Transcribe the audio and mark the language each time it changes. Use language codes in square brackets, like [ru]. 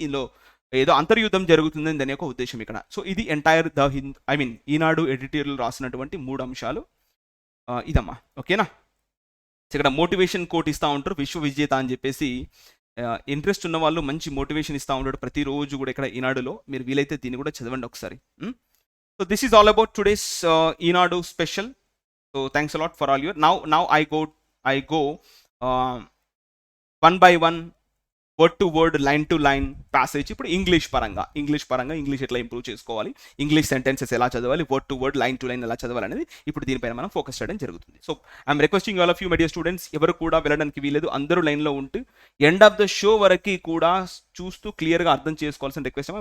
[te] ఇందులో ఏదో అంతర్యుద్ధం జరుగుతుందని దాని యొక్క ఉద్దేశం ఇక్కడ. సో ఇది entire the Hind Eenadu editorial రాసినటువంటి 3 అంశాలు ఇదమ్మా, ఓకేనా. ఇక్కడ మోటివేషన్ కోట్ ఇస్తూ ఉంటారు, విశ్వ విజేత అని చెప్పేసి. ఇంట్రెస్ట్ ఉన్న వాళ్ళు మంచి మోటివేషన్ ఇస్తూ ఉంటాడు ప్రతిరోజు కూడా ఇక్కడ ఈనాడులో. మీరు వీలైతే దీన్ని కూడా చదవండి ఒకసారి. [en] so this is all about today's Eenadu [te] special. [en] So thanks a lot for all your. Now I go one by one, word to word, line to line passage. [te] ఇప్పుడు ఇంగ్లీష్ పరంగా ఇంగ్లీష్ ఎట్లా ఇంప్రూవ్ చేసుకోవాలి, English sentences ఎలా చదవాలి, [en] word to word, line to line [te] ఎలా చదవాలి అనేది ఇప్పుడు దీనిపైన మనం ఫోకస్ చేయడం జరుగుతుంది. [en] so I'm requesting all of you my dear students, [te] ఎవరు కూడా వెళ్ళడానికి వీలేదు, అందరూ లైన్లో ఉంటూ [en] end of the show [te] వరకు కూడా చూస్తూ క్లియర్గా అర్థం చేసుకోవాల్సిన రిక్వెస్ట్.